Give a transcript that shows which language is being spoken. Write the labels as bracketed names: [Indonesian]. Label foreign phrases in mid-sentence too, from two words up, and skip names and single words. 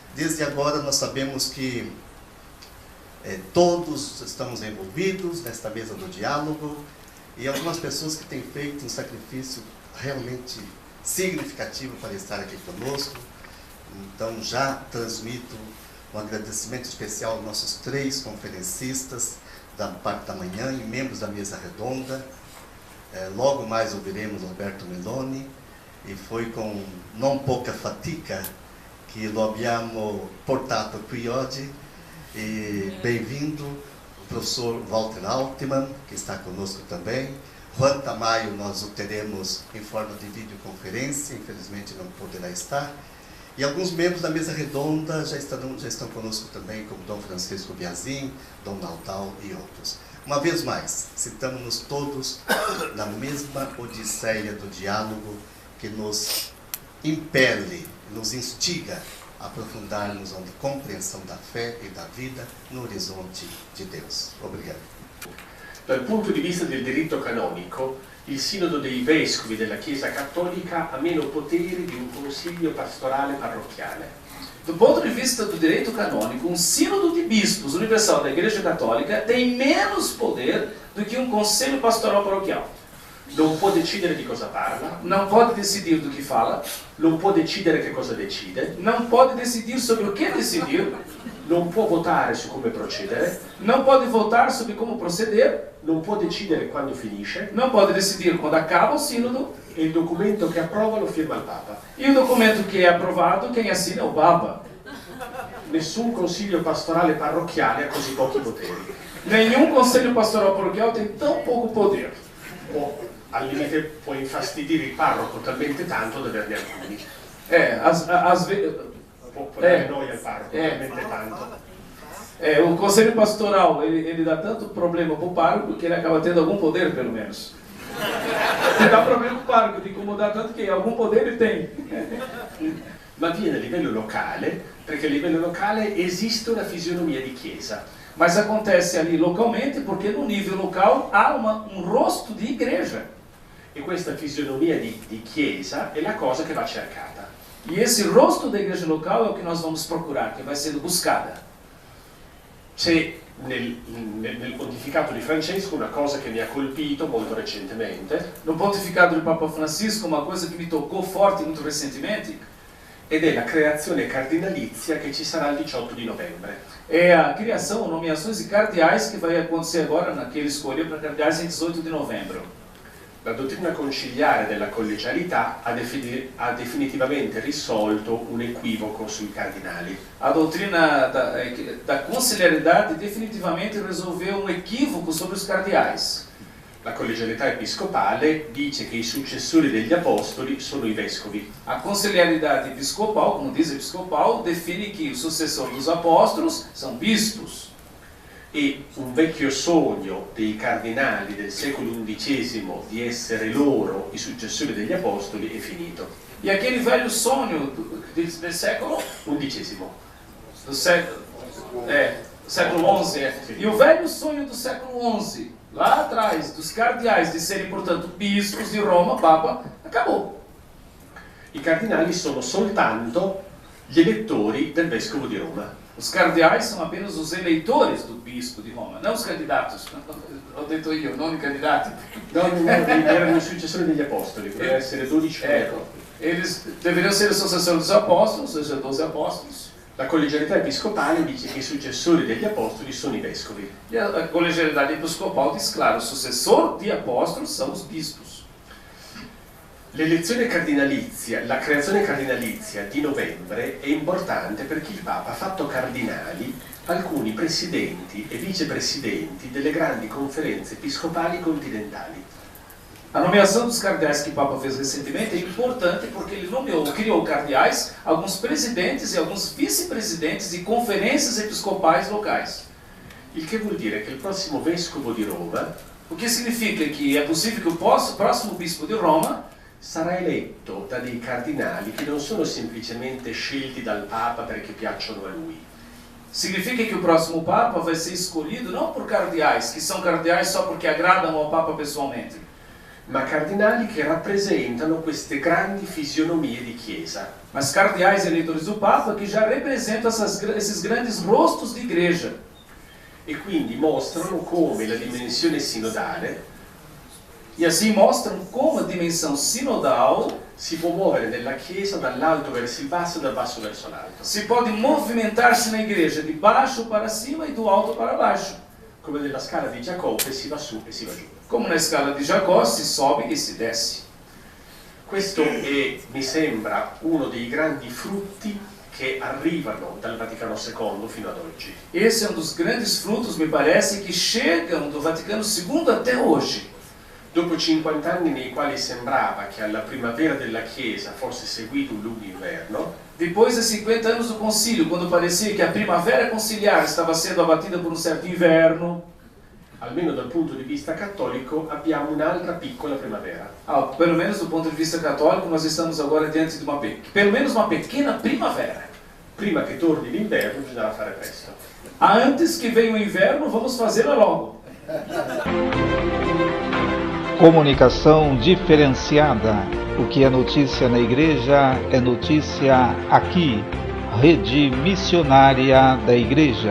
[Portuguese] Desde agora nós sabemos que todos estamos envolvidos nesta mesa do diálogo e algumas pessoas que têm feito um sacrifício realmente significativo para estar aqui conosco. Então já transmito um agradecimento especial aos nossos 3 conferencistas da parte da manhã e membros da mesa redonda. Logo mais ouviremos Roberto Meloni e foi com [Italian] non poca fatica que lo abbiamo portato qui oggi. [Portuguese] E bem-vindo o professor Walter Altman, que está conosco também. Juan Tamayo nós o teremos em forma de videoconferência, infelizmente não poderá estar. E alguns membros da mesa redonda já estão conosco também, como Dom Francisco Biazin, Dom Naldal e outros. Uma vez mais, sentamos-nos todos na mesma odisseia do diálogo que nos impele, nos instiga a aprofundarmos onde compreensão da fé e da vida no horizonte de Deus. Obrigado. [Italian] Dal punto di vista del diritto canonico, il Sinodo dei Vescovi della Chiesa Cattolica ha meno poteri di un consiglio pastorale parrocchiale. [Portuguese] Do ponto de vista do direito canônico, um sínodo de bispos universal da Igreja Católica tem menos poder do que um conselho pastoral paroquial. [Italian] Non può decidere di cosa parla, [Portuguese] Não pode decidir do que fala, [Italian] non può decidere che cosa decide, [Portuguese] não pode decidir sobre o que decidir, [Italian] non può votare su come procedere, [Portuguese] não pode votar sobre como proceder, [Italian] non può decidere quando finisce, [Portuguese] não pode decidir quando acaba o sínodo, [Italian] e il documento che approva lo firma il Papa. [Portuguese] e o documento que é aprovado, quem assina é o Papa. [Italian] Nessun consiglio pastorale parrocchiale ha così pochi poteri. [Portuguese] Nenhum conselho pastoral paroquial tem tão pouco poder. [Italian] O al limite può infastidire il parroco talmente tanto da averne alcuni. [Portuguese] Às vezes... [Italian] Può dare noia al parroco talmente tanto. [Portuguese] O conselho pastoral, ele dá tanto problema para o pároco que ele acaba tendo algum poder, pelo menos. Ele dá problema para o pároco, de incomodar tanto que algum poder ele tem. [Italian] Ma avviene a livello locale, perché a livello locale esiste una fisionomia di chiesa. [Portuguese] Mas acontece ali localmente porque no nível local há um rosto de igreja. [Italian] E questa fisionomia di chiesa è la cosa che va cercata. [Portuguese] E esse rosto da igreja local é o que nós vamos procurar, que vai sendo buscada. [Italian] C'è nel pontificato di Francesco una cosa che mi ha colpito molto recentemente, [Portuguese] No pontificado do Papa Francisco, uma coisa que me tocou forte muito recentemente [Italian] ed è la creazione cardinalizia che ci sarà il 18 di novembre. [Portuguese] é a criação, nomeações de cardeais que vai acontecer agora naquele escolha para cardeais em 18 de novembro. [Italian] La dottrina conciliare della collegialità ha definitivamente risolto un equivoco sui cardinali. [Portuguese] A doutrina da conciliaridade definitivamente resolveu um equívoco sobre os cardeais. [Italian] La collegialità episcopale dice che i successori degli apostoli sono i vescovi. [Portuguese] A conciliaridade episcopal, como diz episcopal, define que o sucessor dos apóstolos são bispos. [Italian] E un vecchio sogno dei cardinali del secolo XI di essere loro i successori degli apostoli è finito. [Portuguese] E aquele velho sonho do século XI. século XI, e o velho sonho do século XI, lá atrás, dos cardeais de serem, portanto, bispos de Roma, Papa, acabou. [Italian] I cardinali sono soltanto gli elettori del vescovo di Roma. [Portuguese] Os cardeais são apenas os eleitores do bispo de Roma, não os candidatos. [Italian] Ho detto io, non i candidati. Non erano i successori degli apostoli, potevano essere 12 Ecco, [Portuguese] eles deveriam ser os sucessores dos apóstolos, ou seja, 12 apóstolos. [Italian] La collegialità episcopale dice che i successori degli apostoli sono i vescovi. [Portuguese] E a colegialidade episcopal diz, claro, o sucessor de apóstolos são os bispos. [Italian] L'elezione cardinalizia, la creazione cardinalizia di novembre è importante perché il Papa ha fatto cardinali alcuni presidenti e vicepresidenti delle grandi conferenze episcopali continentali. [Portuguese] A nomeação dos cardeais que o Papa fez recentemente é importante porque ele criou cardeais, alguns presidentes e alguns vice-presidentes de conferências episcopais locais. [Italian] Il che vuol dire che il prossimo vescovo di Roma, [Portuguese] O que significa que é possível que o próximo bispo de Roma [Italian] sarà eletto da dei cardinali che non sono semplicemente scelti dal Papa perché piacciono a lui. [Portuguese] significa que o próximo Papa vai ser escolhido não por cardeais, que são cardeais só porque agradam ao Papa pessoalmente. [Italian] ma cardinali che rappresentano queste grandi fisionomie di Chiesa. [Portuguese] Mas cardeais eleitores do Papa que já representam esses grandes rostos de igreja. [Italian] E quindi mostrano come la dimensione sinodale [Portuguese] E assim mostram como a dimensão sinodal [Italian] si può muovere nella Chiesa dall'alto verso il basso e dal basso verso l'alto. [Portuguese] se pode movimentar-se na igreja de baixo para cima e do alto para baixo. [Italian] Come nella scala di Giacobbe si va su e si va giù. [Portuguese] Como na escala de Jacó, se sobe e se desce. [Italian] Questo è, mi sembra, uno dei grandi frutti che arrivano dal Vaticano II fino ad oggi. [Portuguese] Esse é um dos grandes frutos, me parece, que chegam do Vaticano II até hoje. [Italian] Dopo 50 anni nei quali sembrava che alla primavera della Chiesa fosse seguito un lungo inverno, [Portuguese] Depois de 50 anos do concílio, quando parecia que a primavera conciliar estava sendo abatida por um certo inverno, [Italian] almeno dal punto di vista cattolico, abbiamo un'altra piccola primavera. [Portuguese] pelo menos do ponto de vista católico, nós estamos agora diante de pelo menos uma pequena primavera. [Italian] Prima che torni l'inverno bisogna fare presto. [Portuguese] Antes que venha o inverno, vamos fazê-la logo. Comunicação diferenciada. O que é notícia na igreja é notícia aqui. Rede Missionária da Igreja.